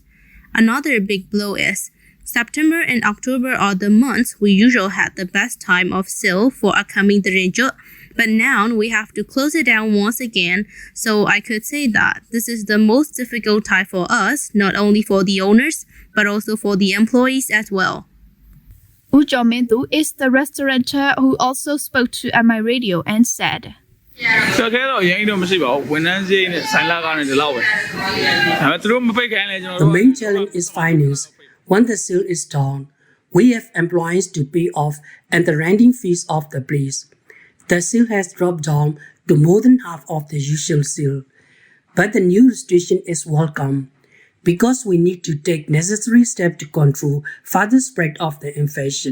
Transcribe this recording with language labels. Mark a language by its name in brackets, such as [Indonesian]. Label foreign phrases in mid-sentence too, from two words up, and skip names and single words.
[English] Another big blow is September and October are the months we usually had the best time of sale for upcoming Drenjo, but now we have to close it down once again, so I could say that this is the most difficult time for us, not only for the owners, but also for the employees as well. Ujo Mendu is the restaurateur who also spoke to MI Radio and said, [Burmese] ဆိုတော့အရင်တော့မရှိပါဘူးဝန်ထမ်းစရိတ်နဲ့ဆိုင်လာကားနဲ့ဒီလောက်ပဲဒါပေမဲ့သူတို့မပိတ်ခိုင်းလဲကျွန်တော် [English] The တို့ main challenge is finance. When the sale is down, we have employees to pay off and the renting fees of the place. The sale has dropped down to more than half of the usual sale. But the new restriction is welcome because we need to take necessary steps to control further spread of the infection.